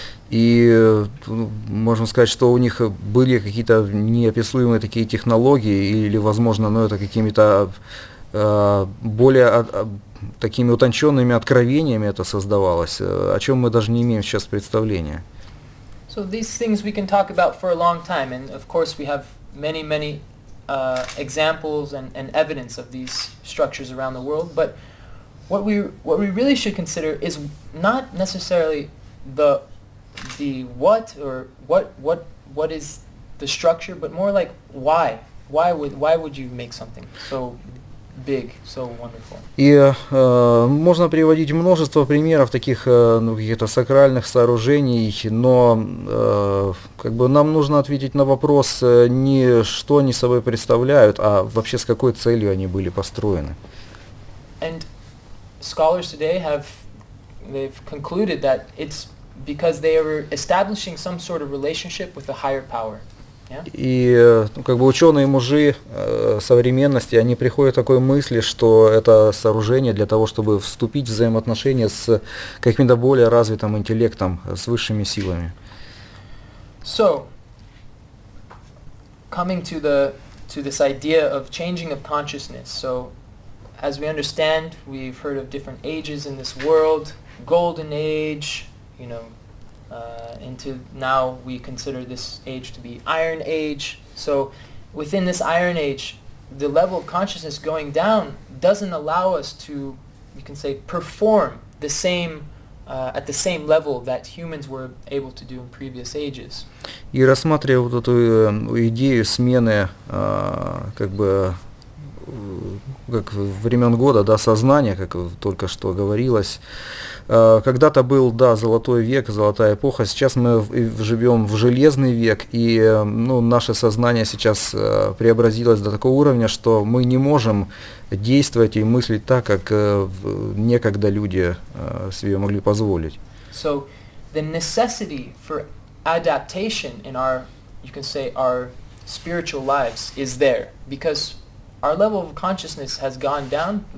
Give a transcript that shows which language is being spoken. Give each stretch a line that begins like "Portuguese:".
Russian: И можно сказать, что у них были какие-то неописуемые такие технологии, или, возможно, это какими-то более такими утонченными откровениями это создавалось, о чем мы даже не имеем сейчас представления.
English: So these things we can talk about for a long time, and of course we have many examples and evidence of these structures around the world, but what we really should consider is not necessarily the what or what is the structure, but more like why. Why would you make something so big, so wonderful?
Russian: И можно приводить множество примеров таких каких-то сакральных сооружений, но как бы нам нужно ответить на вопрос не что они собой представляют, а вообще с какой целью они были построены.
English: And scholars today they've concluded that it's because they are establishing some sort of relationship with a higher power.
Russian: И как бы ученые-мужи современности, они приходят к такой мысли, что это сооружение для того, чтобы вступить в взаимоотношения с каким-то более развитым интеллектом, с высшими силами.
English: So, coming to this idea of changing of consciousness. So, as we understand, we've heard of different ages in this world, golden age, into now we consider this age to be Iron Age. So within this Iron Age, the level of consciousness going down doesn't allow us to, you can say, perform the same at the same level that humans were able to do in previous ages.
Russian: И рассматривая вот эту идею смены как бы как времен года, да, сознания, как только что говорилось. Когда-то был, да, золотой век, золотая эпоха, сейчас мы живем в железный век, и наше сознание сейчас преобразилось до такого уровня, что мы не можем действовать и мыслить так, как некогда люди себе могли позволить.
English: So the necessity for adaptation in our, you can say, our spiritual lives is there, because our level of consciousness has gone down.